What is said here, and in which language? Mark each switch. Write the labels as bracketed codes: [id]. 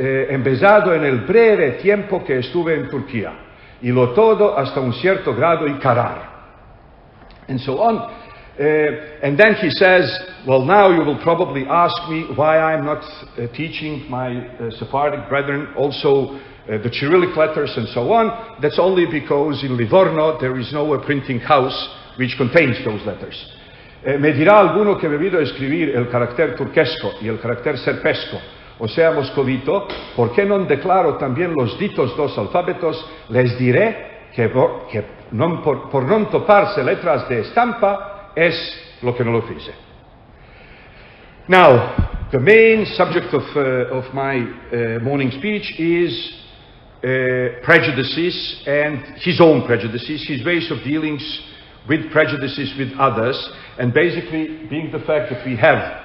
[es] Empezado en el breve tiempo que estuve en Turquía, y lo todo hasta un cierto grado y carar. [en] And so on. And then he says, well, now you will probably ask me why I'm not teaching my Sephardic brethren also the Cyrillic letters and so on. That's only because in Livorno there is no printing house which contains those letters. [es] Me dirá alguno que he debido escribir el carácter turquesco y el carácter serpesco, o sea, moscovito, ¿por qué no declaro también los ditos dos alfabetos? Les diré que por non toparse letras de estampa es lo que no lo fice. [en] Now, the main subject of my morning speech is prejudices and his own prejudices, his ways of dealings with prejudices with others, and basically being the fact that we have